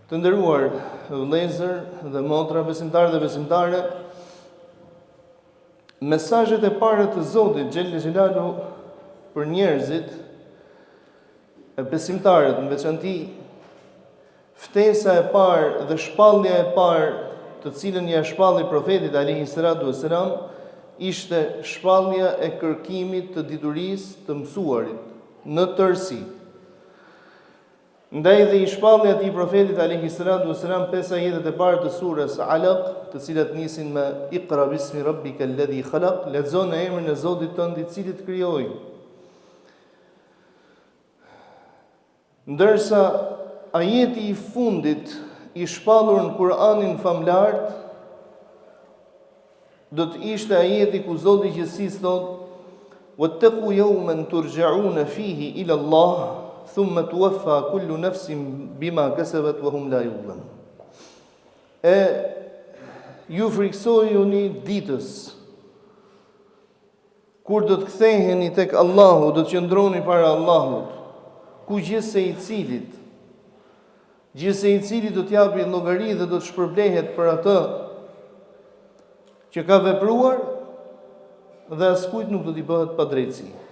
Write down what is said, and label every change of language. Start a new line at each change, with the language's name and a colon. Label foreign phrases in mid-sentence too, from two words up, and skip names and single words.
Albanian: Të nderuar vëllezër dhe motra, besimtarë dhe besimtare, mesazhet e para të Zotit
Arabic: جل جلاله
Albanian: për njerëzit e besimtarët, në veçanti ftesa e parë dhe shpallja e parë të cilën ja shpalli profetit
Arabic: عليه الصلاة والسلام,
Albanian: ishte shpallja e kërkimit të diturisë të mësuarit në tërësi. Ndaj dhe i shpalli atij profetit
Arabic: عليه الصلاة والسلام
Albanian: 5 ajetet e parë të surës Alaq, të cilat nisin me
Arabic: اقرأ باسم ربك الذي خلق,
Albanian: lexo në emrin e Zotit tënd i cili të krijoi. Ndërsa ajeti i fundit i shpallur në Kur'anin famlart do të ishte ajeti ku Zoti i gjithësisë thotë:
Arabic: "واتقوا يوما ترجعون فيه إلى الله ثم توفى كل نفس بما كسبت وهم لا يظلمون."
Albanian: Ju friksojuni ditës kur do të ktheheni tek Allahu, do të qëndroni para Allahut, ku gjithse i cili do t'japi llogari dhe do të shpërblehet për atë që ka vepruar dhe askujt nuk do t'i bëhet padrejtësi.